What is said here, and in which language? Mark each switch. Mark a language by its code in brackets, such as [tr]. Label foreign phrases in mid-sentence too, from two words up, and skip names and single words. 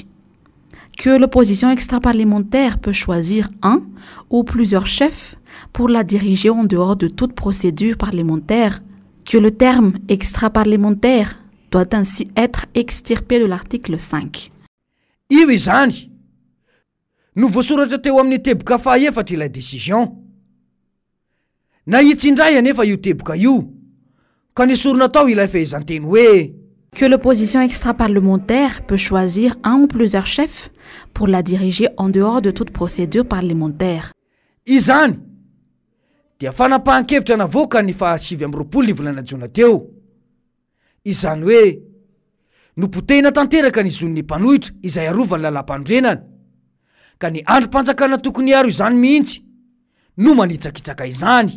[fr] Que l'opposition extra-parlementaire peut choisir un ou plusieurs chefs pour la diriger en dehors de toute procédure parlementaire, que le terme extra-parlementaire doit ainsi être extirpé de l'article 5. [mg] Io izany no voasoratra teo amin'ny teboka fahaefatra ilay décision. Na itsindray anefa io teboka io ka nisorona tao ilay fehezanteny hoe [fr] que l'opposition extra-parlementaire peut choisir un ou plusieurs chefs pour la diriger en dehors de toute procédure parlementaire. [mg] Izany dia fanapahan-kevitra navoaka ny 7 ny volana Jiona teo. Izany hoe nopotehina tanteraka ny zon'ny mpanohitra izay arovany lalam-pandrenana ka ny androm-panjakana tokony aro izany mihitsy no manitsakitsaka izany.